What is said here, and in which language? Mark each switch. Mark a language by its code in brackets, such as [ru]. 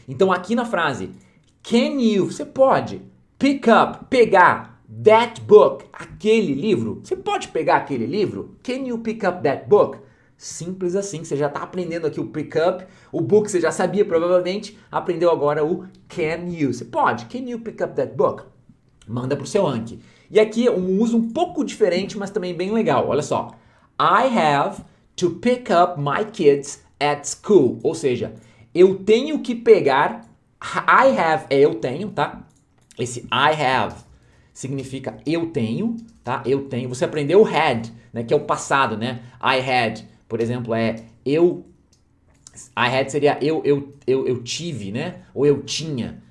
[pt] Então aqui na frase, can you, você pode pick up, pegar that book, aquele livro, você pode pegar aquele livro? [en] Can you pick up that book? [pt] Simples assim, você já está aprendendo aqui o pick up, o book você já sabia provavelmente, aprendeu agora o can you. Você pode, [en] can you pick up that book? [pt] Manda pro seu Anki. E aqui um uso um pouco diferente, mas também bem legal. Olha só. [en] I have to pick up my kids at school. [pt] Ou seja, eu tenho que pegar. I have é eu tenho, tá? Esse I have significa eu tenho, tá? Eu tenho. Você aprendeu o had, né? Que é o passado, né? I had, por exemplo, eu. [en] I had [pt] seria eu tive, né? Ou eu tinha.